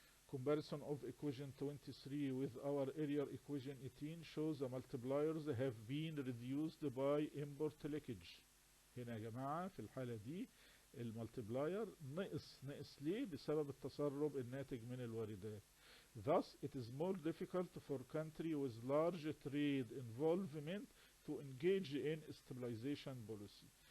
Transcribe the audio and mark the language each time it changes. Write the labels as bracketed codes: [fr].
[en] Comparison of equation 23 with our earlier equation 18 shows the multipliers have been reduced by import leakage. [ar] هنا يا جماعة في الحالة دي المultiplier نقص ليه؟ بسبب التسرب الناتج من الواردات. [en] Thus it is more difficult for country with large trade involvement to engage in stabilization policy.